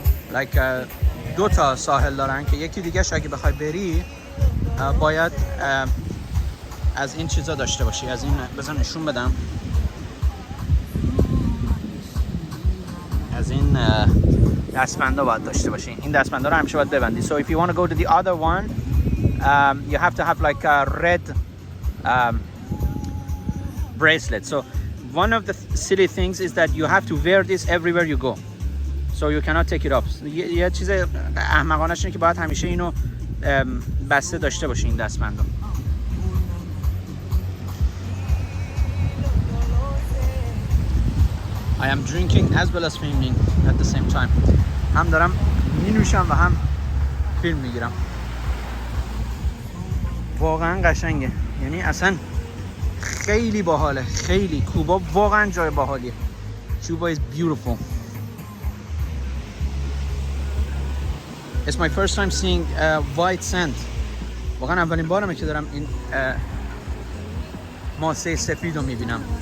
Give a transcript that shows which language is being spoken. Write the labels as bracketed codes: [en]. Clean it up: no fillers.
[fa] Like دو تا ساحل دارن که یکی دیگه اگه بخوای بری باید از این چیزا داشته باشی. از این بزن نشون بدم. از این دستبندا باید داشته باشی. این دستبندا رو همیشه باید ببندی. [en] So if you want to go to the other one, you have to have like a red bracelet. So one of the silly things is that you have to wear this everywhere you go. So you cannot take it off. [fa] یه چیز احمقانه‌ش اینه که باید همیشه اینو بسته داشته باشی این دستبندو. [en] I am drinking as well as filming at the same time. [fa] هم دارم می‌نوشم و هم فیلم میگیرم. واقعا قشنگه. یعنی اصلا خیلی باحاله. خیلی کوبا واقعا جای باحالیه. [en] Cuba is beautiful. It's my first time seeing white sand. [fa] واقعا اولین بارمه که دارم این ماسه سفید رو میبینم.